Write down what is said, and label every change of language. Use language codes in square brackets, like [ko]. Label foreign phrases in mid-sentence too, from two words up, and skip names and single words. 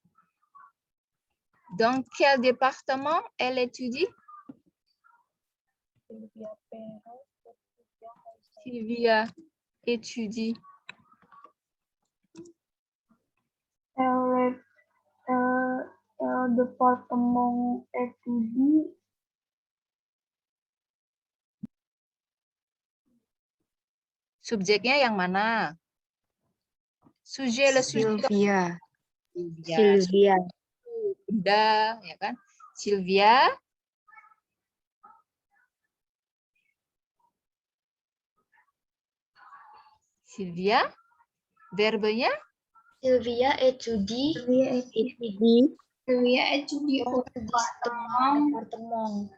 [fr] Dans quel département elle étudie? Sylvia étudie. Département étudie. [id] Subjeknya yang mana? [fr] Sujet, le sujet. Sylvia. Sylvia. [id] Benda, ya kan? Sylvia. Sylvia. Verbenya? [fr] Sylvia étudie Sylvia étudie au département.